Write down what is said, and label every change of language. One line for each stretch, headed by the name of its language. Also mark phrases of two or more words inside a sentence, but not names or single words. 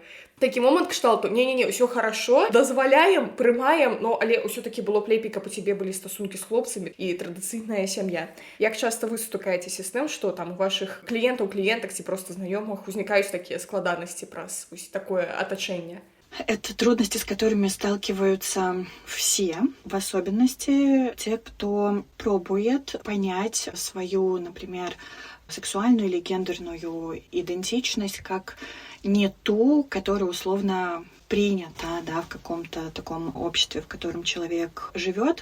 Belarusian: Такі момант кшталту: не-не-не, ўсё хорошо, дазваляем, прымаем, но але ўсё-такі было б лепей, каб у цябе былі стасункі з хлопцамі і традыцыйная сям'я. Як часта вы сутыкаецеся з тым, што там у вашых кліентаў, кліентак ці проста знаёмых узнікаюць такія складанасці праз такое атачэнне?
Russian: Это трудности, с которыми сталкиваются все, в особенности те, кто пробует понять свою, например, сексуальную или гендерную идентичность как не ту, которая условно принята, да, в каком-то таком обществе, в котором человек живет.